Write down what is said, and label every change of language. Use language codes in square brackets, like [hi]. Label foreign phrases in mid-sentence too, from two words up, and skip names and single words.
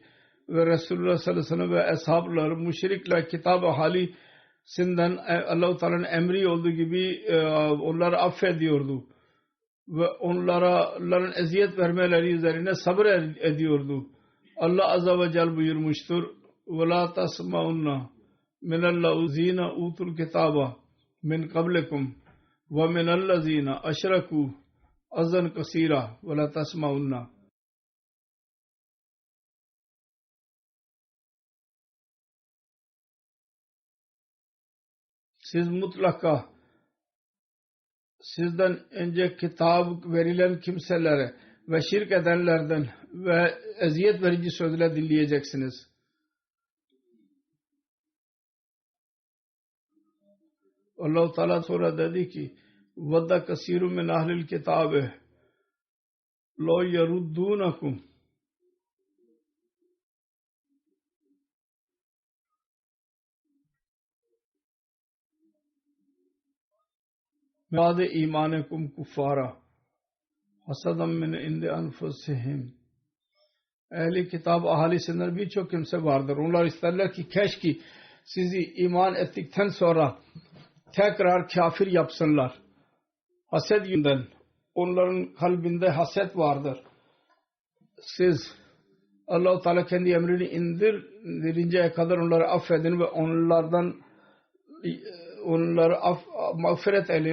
[tr] Ve Resulullah [ar] صلى الله عليه وسلم [tr] ve ashabları müşrikler kitab-ı halisinden Allah-u Teala'nın emri olduğu gibi onları affediyordu. Ve onların eziyet vermeleri üzerine sabır ediyordu. Allah [ar] عز وجل [tr] buyurmuştur. [ar] وَلَا تَسْمَعُنَّ مِنَ الَّذِينَ أُوتُوا الْكِتَابَ مِنْ قَبْلِكُمْ وَمِنَ الَّذِينَ أَشْرَكُوا أَذًى كَثِيرًا وَلَا تَسْمَعُنَّ. [tr] Siz mutlaka sizden önce kitap verilen kimselere ve şirk edenlerden ve eziyet verici sözler dinleyeceksiniz. Allah-u Teala sonra dedi ki [ar] وَدَّ كَثِيرٌ مِنْ أَهْلِ الْكِتَابِ لَوْ يَرُدُّونَكُمْ بَعْدَ إِيمَانِكُمْ كُفَّارًا حَسَدًا مِنْ عِنْدِ أَنْفُسِهِمْ. [tr] Ehli kitap ahalisinden birçok kimse vardır. Onlar isterler ki keşke sizi iman ettikten sonra tekrar kafir yapsınlar. Haset yüzünden. Onların kalbinde haset vardır. Siz Allah-u Teala kendi emrini indirinceye kadar onları affedin ve onları mağfiret eyleyin.